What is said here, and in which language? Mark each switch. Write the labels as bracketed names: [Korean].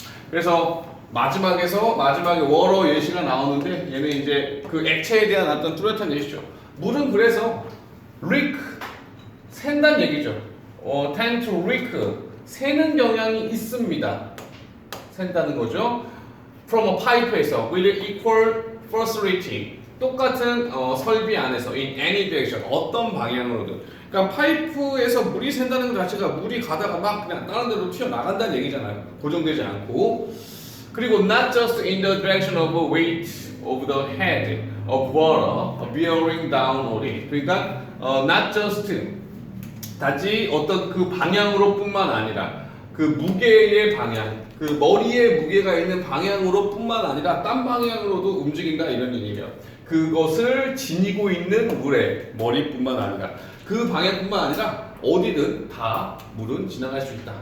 [Korean] 그래서 마지막에 워러 예시가 나오는데 얘는 이제 그 액체에 대한 어떤 뚜렷한 예시죠. 물은 그래서 leak 샌다는 얘기죠. [English] tend to leak [Korean] 새는 경향이 있습니다. 샌다는 거죠. [English] From a pipe에서 with equal facility [Korean] 똑같은 설비 안에서 [English] in any direction [Korean] 어떤 방향으로든. 그러니까 파이프에서 물이 샌다는 것 자체가 물이 가다가 막 그냥 다른 데로 튀어나간다는 얘기잖아요. 고정되지 않고. [English] 그리고 not just in the direction of weight of the head of water bearing down on it. [Korean] 그러니까 [English] not just [Korean] 단지 어떤 그 방향으로 뿐만 아니라 그 무게의 방향, 그 머리에 무게가 있는 방향으로 뿐만 아니라 딴 방향으로도 움직인다 이런 얘기예요. 그것을 지니고 있는 물의 머리뿐만 아니라 그 방향뿐만 아니라 어디든 다 물은 지나갈 수 있다.